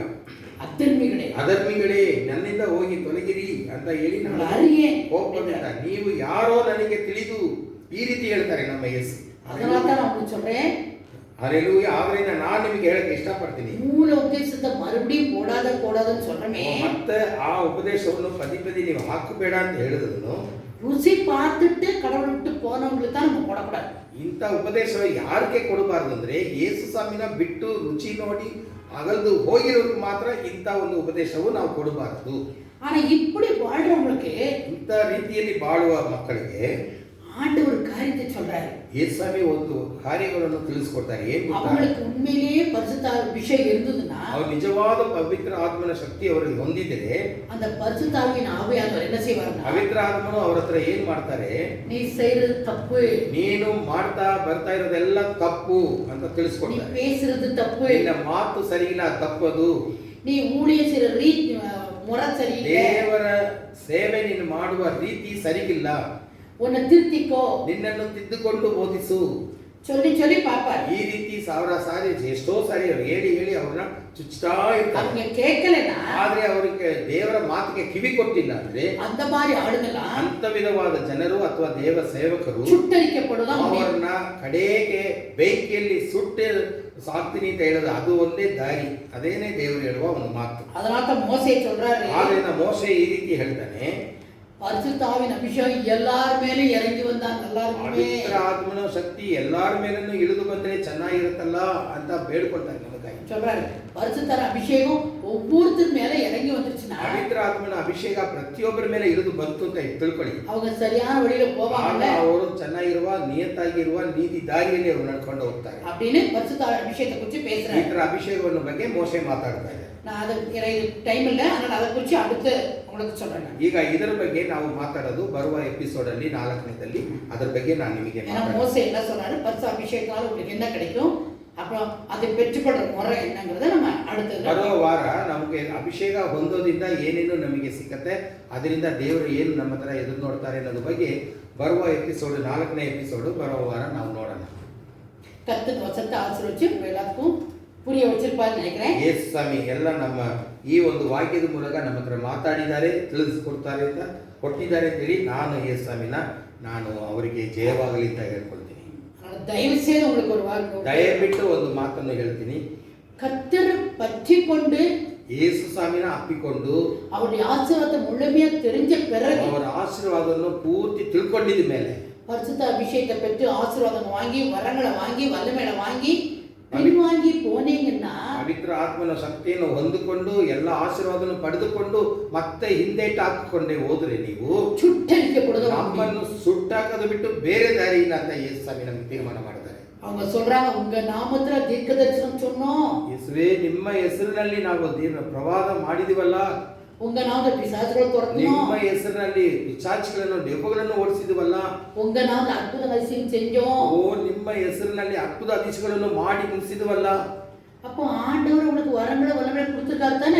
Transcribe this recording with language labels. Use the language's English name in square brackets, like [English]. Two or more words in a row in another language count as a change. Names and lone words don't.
[Tamil] அத்தர்மிகளே [Kannada] ಅಧರ್ಮಿಗಳೇ ನನ್ನಿಂದ ಹೋಗಿ ತೊಲಗಿರಿ ಅಂತ ಹೇಳಿ [Tamil] நம்மள [Kannada] ನಾನು [Tamil] அறியே [Kannada] ಕೋಪದಿಂದ ನೀವು ಯಾರೋ ನನಗೆ ತಿಳಿದು ಈ ರೀತಿ ಹೇಳ್ತಾರೆ ನಮ್ಮ ಯೇಸು. [Tamil] அதனால தான் நான் உங்களுக்கு சொல்றேன், [Kannada] ಹಲ್ಲೆಲೂಯಾ. ಆದ್ರಿಂದ ನಾನು ನಿಮಗೆ ಹೇಳಕ್ಕೆ ಇಷ್ಟಪಡ್ತೀನಿ, [Tamil] மூல உத்தேசத்தை மறுபடியும் போடாதன்னு சொல்றமே, [Kannada] ಮತ್ತೆ ಆ ಉಪದೇಶವನ್ನು ಪದೇ ಪದೇ ನೀವು ಹಾಕಬೇಡ ಅಂತ ಹೇಳಿದ್ರು, [Tamil] ருசி பார்த்துட்டு கடவுளை விட்டு போனவங்களுக்கு தான் நம்ம போடக்கூடாது. [Kannada] ಇಂಥ ಉಪದೇಶ ಯಾರಿಗೆ ಕೊಡಬಾರ್ದು ಅಂದ್ರೆ, ಯೇಸು ಸ್ವಾಮಿನ ಬಿಟ್ಟು ರುಚಿ ನೋಡಿ ಅಗಲ್ದು ಹೋಗಿರೋರಿಗೆ ಮಾತ್ರ ಇಂಥ ಒಂದು ಉಪದೇಶವು ನಾವು ಕೊಡಬಾರದು. [Tamil] ஆனா இப்படி வாழ்றவங்களுக்கு [Kannada] ಇಂಥ ರೀತಿಯಲ್ಲಿ ಬಾಳುವ ಮಕ್ಕಳಿಗೆ [Tamil] ஆண்டவர் காரியத்தை சொல்றாரு. [Kannada] ಯೇಸುಸ್ವಾಮಿ ಒಂದು ಕಾರ್ಯಗಳನ್ನು ತಿಳಿಸ್ಕೊಡ್ತಾರೆ. ಏನ್ ಗೊತ್ತಾ? [Tamil] அவங்களுக்கு உண்மையிலேயே பரிசுத்த அபிஷேகம் இருந்ததுன்னா, [Kannada] ಅವ್ರು ನಿಜವಾದ ಪವಿತ್ರ ಆತ್ಮನ ಶಕ್ತಿ ಅವರಿಗೆ ಹೊಂದಿದ್ರೆ, [Tamil] அந்த பரிசுத்தாவியின் ஆவியானவர் என்ன செய்வாருன்னா, [Kannada] ಪವಿತ್ರ ಆತ್ಮನು ಅವ್ರ ಹತ್ರ ಏನ್ ಮಾಡ್ತಾರೆ? [Tamil] நீ செய்யறது தப்பு, [Kannada] ನೀನು ಮಾಡ್ತಾ ಬರ್ತಾ ಇರೋದೆಲ್ಲ ತಪ್ಪು ಅಂತ [Tamil] நீ [Kannada] ತಿಳಿಸ್ಕೊಡ್ತಾರೆ. [Tamil] பேசுறது தப்பு, [Kannada] ನಿನ್ನ ಮಾತು ಸರಿಯಿಲ್ಲ, ತಪ್ಪದು. [Tamil] நீ ஊழியம் செய்யற முறை சரியில்லை, [Kannada] ದೇವರ ಸೇವೆ ನೀನು ಮಾಡುವ ರೀತಿ ಸರಿಗಿಲ್ಲ, [Tamil] உன்னை திருத்திக்கோ, [Kannada] ನಿನ್ನನ್ನು ತಿದ್ದುಕೊಂಡು ಬೋಧಿಸು. [Tamil] சொல்லி சொல்லி பாப்பாரு. [Kannada] ಈ ರೀತಿ ಸಾವಿರ ಸಾರಿ ಎಷ್ಟೋ ಸಾರಿ ಅವ್ರು ಹೇಳಿ ಹೇಳಿ ಅವ್ರನ್ನ ಚುಚ್ಚುತ್ತಾ ಇರ್ತಾರೆ. [Tamil] அவங்க கேட்கலன்னா, [Kannada] ಆದ್ರೆ ಅವರಿಗೆ ದೇವರ ಮಾತಿಗೆ ಕಿವಿ ಕೊಟ್ಟಿಲ್ಲ ಅಂದ್ರೆ, [Tamil] அந்த மாதிரி ஆளுங்கெல்லாம் [Kannada] ಅಂತ ವಿಧವಾದ ಜನರು ಅಥವಾ ದೇವ ಸೇವಕರು [Tamil] சுட்டரிக்கப்படுதான் [Kannada] ಅವರನ್ನ ಕಡೆಗೆ ಬೆಂಕಿಯಲ್ಲಿ ಸುಟ್ಟು ಸಾಕ್ತೀನಿ ಅಂತ ಹೇಳೋದು ಅದು ಒಂದೇ ದಾರಿ. ಅದೇನೇ ದೇವರು ಹೇಳುವ ಒಂದು ಮಾತು. [Tamil] அதனால தான் மோசே சொல்றாரு, [Kannada] ಆದ್ರಿಂದ ಮೋಶೆ ಈ ರೀತಿ ಹೇಳ್ತಾನೆ, [Tamil] பரிசுத்தாவின் அபிஷேகம் எல்லார் மேலும் இறங்கி வந்தா நல்லா இருக்குமே, [Kannada] ಪವಿತ್ರ ಆತ್ಮನ ಶಕ್ತಿ ಎಲ್ಲಾರ ಮೇಲೂ ಇಳಿದು ಬಂದ್ರೆ ಚೆನ್ನಾಗಿರುತ್ತಲ್ಲ ಅಂತ ಬೇಡ್ಕೊಳ್ತಾರೆ ನಮಗಾಗಿ. [Tamil] சொல்றாரு. பரிசுத்தார அபிஷேகம் ஒவ்வொருத்தர் மேல இறங்கி வந்துருச்சுன்னா [Kannada] ಪವಿತ್ರ ಆತ್ಮನ ಅಭಿಷೇಕ ಪ್ರತಿಯೊಬ್ಬರ ಮೇಲೆ ಇಳಿದು ಬಂತು ಅಂತ ತಿಳ್ಕೊಳ್ಳಿ. [Tamil] அவங்க சரியான வழியில போவாங்கல்ல, [Kannada] ಅವರು ಚೆನ್ನಾಗಿರುವ ನಿಯತ್ತಾಗಿರುವ ನೀತಿ ದಾರಿಯಲ್ಲಿ ಅವರು ನಡ್ಕೊಂಡು ಹೋಗ್ತಾರೆ [Tamil] அப்படின்னு பரிசுத்தார அபிஷேகத்தை குறித்து பேசுறாரு. [Kannada] ಈ ಅಭಿಷೇಕವನ್ನು ಬಗ್ಗೆ ಮೋಶೆ ಮಾತಾಡ್ತಾ ಇದ್ದಾರೆ. [Tamil] நான் அது டைம் இல்லை, அதனால அதை குறித்து அடுத்து உங்களுக்கு சொல்றேன். [Kannada] ಈಗ ಇದರ ಬಗ್ಗೆ ನಾವು ಮಾತಾಡೋದು ಬರುವ ಎಪಿಸೋಡ್ ಅಲ್ಲಿ 4ನೇದಲ್ಲಿ ಅದರ ಬಗ್ಗೆ ನಾನು ನಿಮಗೆ [Tamil] மோசே என்ன சொன்னாரு, பரிசு அபிஷேகத்தால உங்களுக்கு என்ன கிடைக்கும், அப்புறம் அதை பெற்றுக்கொள்ற முறை என்னங்கிறத நம்ம அடுத்து [Kannada] ಬರುವ ವಾರ ನಮಗೆ ಅಭಿಷೇಕ ಹೊಂದೋದ್ರಿಂದ ಏನೇನು ನಮಗೆ ಸಿಕ್ಕತ್ತೆ, ಅದರಿಂದ ದೇವರು ಏನು ನಮ್ಮ ಹತ್ರ ಎದುರು ನೋಡ್ತಾರೆ ಅನ್ನೋದ್ರ ಬಗ್ಗೆ ಬರುವ ಎಪಿಸೋಡ್ 4ನೇ ಎಪಿಸೋಡ್ ಬರುವ ವಾರ ನಾವು ನೋಡೋಣ. [Tamil] கர்த்தர் வசனத்தை ஆசீர்வதிச்சு எல்லாத்துக்கும் புரிய வச்சிருப்பாருன்னு நினைக்கிறேன். [Kannada] ಯೇಸು ಸ್ವಾಮಿ ಎಲ್ಲ ನಮ್ಮ ಈ ಒಂದು ವಾಕ್ಯದ ಮೂಲಕ ನಮ್ಮ ಹತ್ರ ಮಾತಾಡಿದ್ದಾರೆ, ತಿಳಿಸ್ಕೊಡ್ತಾರೆ ಅಂತ ಕೊಟ್ಟಿದ್ದಾರೆ ಅಂತೇಳಿ ನಾನು ಯೇಸು ಸ್ವಾಮಿನ ನಾನು ಅವರಿಗೆ ಜಯವಾಗಲಿ ಅಂತ ಹೇಳ್ಕೊಳ್ತೀನಿ. [Tamil] தயவு செய்து உங்களுக்கு ஒரு வாக்கு [Kannada] ದಯವಿಟ್ಟು ಒಂದು ಮಾತನ್ನು ಹೇಳ್ತೀನಿ. [Tamil] கர்த்தரை பற்றி கொண்டு [Kannada] ಯೇಸು ಸ್ವಾಮಿನ ಅಪ್ಪಿಕೊಂಡು [Tamil] அவருடைய ஆசீர்வாதத்தை முழுமையா தெரிஞ்ச பிறகு [Kannada] ಅವರ ಆಶೀರ್ವಾದವನ್ನು ಪೂರ್ತಿ ತಿಳ್ಕೊಂಡಿದ ಮೇಲೆ [Tamil] பரிசுத்த அபிஷேகத்தை பெற்று ஆசீர்வாதம் வாங்கி வரங்களை வாங்கி வல்லமையை வாங்கி பின்வாங்கி போனீங்கன்னா [Kannada] ಪವಿತ್ರ ಆತ್ಮನ ಶಕ್ತಿಯನ್ನು ಹೊಂದಿಕೊಂಡು ಎಲ್ಲ ಆಶೀರ್ವಾದವನ್ನು ಪಡೆದುಕೊಂಡು ಮತ್ತೆ ಹಿಂದೇಟು ಹಾಕಿಕೊಂಡೆ ಹೋದ್ರೆ ನೀವು [Tamil] சுட்டரிக்கப்படுது. [Kannada] ನಮ್ಮನ್ನು ಸುಟ್ಟಾಕದು ಬಿಟ್ಟು ಬೇರೆ ದಾರಿ ಇಲ್ಲ ಅಂತ ಯೇಸು ಸ್ವಾಮಿ ನಮಗೆ ತೀರ್ಮಾನ ಮಾಡ್ತಾರೆ. [Tamil] அவங்க சொல்றாங்க, உங்க நாமத்துல தீர்க்க தரிசனம் சொன்னோம், [Kannada] ಯೇಸುವೇ ನಿಮ್ಮ ಹೆಸರಿನಲ್ಲಿ ನಾವು ದೇವರ ಪ್ರವಾದ ಮಾಡಿದಿವಲ್ಲ, [Tamil] உங்க நாமத்துல பிசாசுகளை துரத்தணும், [Kannada] ನಿಮ್ಮ ಹೆಸರಿನಲ್ಲಿ ಪಿಶಾಚಿಗಳನ್ನು ದೆವ್ವಗಳನ್ನು ಓಡಿಸಿದಿವಲ್ಲ, [Tamil] உங்க நாமத்துல அற்புத அதிசயம் செஞ்சோம், [Kannada] ಓ ನಿಮ್ಮ ಹೆಸರಿನಲ್ಲಿ ಅದ್ಭುತ அதிசಯಗಳನ್ನು ಮಾಡಿ ಮುಗಿಸಿದಿವಲ್ಲ. [Tamil] அப்போ ஆண்டவர் உங்களுக்கு வரங்களை வல்லமையை கொடுத்திருக்காரு தானே?